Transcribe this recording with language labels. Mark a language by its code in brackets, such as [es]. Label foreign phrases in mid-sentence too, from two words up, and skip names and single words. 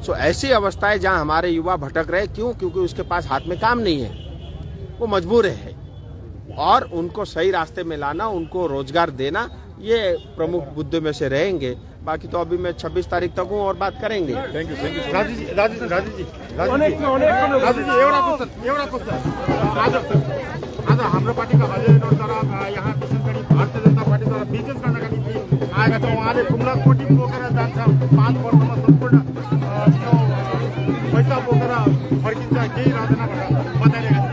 [hi] सो ऐसी अवस्था है जहां हमारे युवा भटक रहे। क्यों? क्योंकि उसके पास हाथ में काम नहीं है, वो मजबूर है, और उनको सही रास्ते में लाना, उनको रोजगार देना, ये प्रमुख मुद्दे में से रहेंगे। बाकी तो अभी मैं 26 तारीख तक हूँ और बात करेंगे। [en] Thank you. [ne] राजू जी एउटा क्वेशन आज हाम्रो पार्टीका हजुरद्वारा यहाँ विशेष गरी भारतीय जनता पार्टीद्वारा बिजनेस गर्नका निम्ति आएका छौँ। उहाँले खुम्ला कोटी बोकेर जान्छ, 5 वर्षमा सम्पूर्ण त्यो पैसा बोकेर फर्किन्छ, केही रहँदैन भनेर बताइरहेका छन्।